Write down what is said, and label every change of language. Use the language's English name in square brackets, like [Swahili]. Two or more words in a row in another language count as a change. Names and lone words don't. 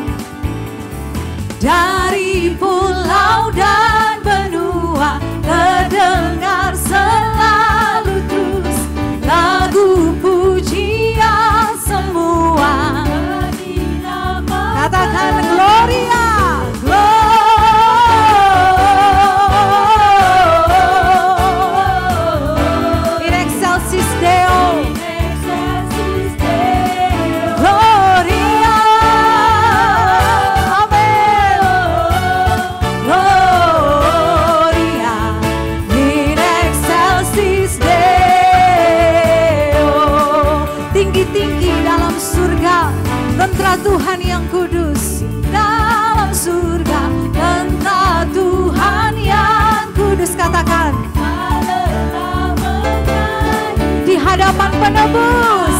[Indonesian] Dari pulau dan benua terdengar selalu terus lagu pujian semua. [Latin] Katakan Gloria, Gloria. In excelsis Deo. Gloria. Amen. Gloria. In excelsis Deo. [Indonesian] Tinggi-tinggi dalam surga tentara Tuhan yang kudus, dalam surga tentara Tuhan yang kudus. Katakan di hadapan penebus.